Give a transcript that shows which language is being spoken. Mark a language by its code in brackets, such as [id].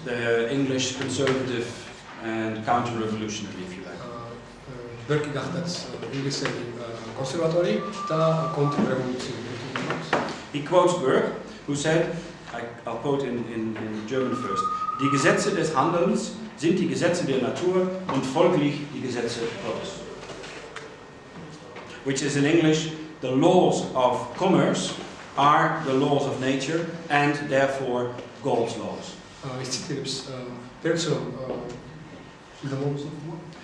[en] the English conservative and counter-revolutionary, if you like. [ka] Burke გახდათ ინგლისელი კონსერვატორი და კონტრრევოლუციური. [en] He quotes Burke, who said, I'll quote in German first, [de] die Gesetze des Handelns sind die Gesetze der Natur und folglich die Gesetze Gottes. [en] Which is in English, the laws of commerce are the laws of nature and therefore God's laws. [ka] ის ციტირებს [en] Burke's the laws of what?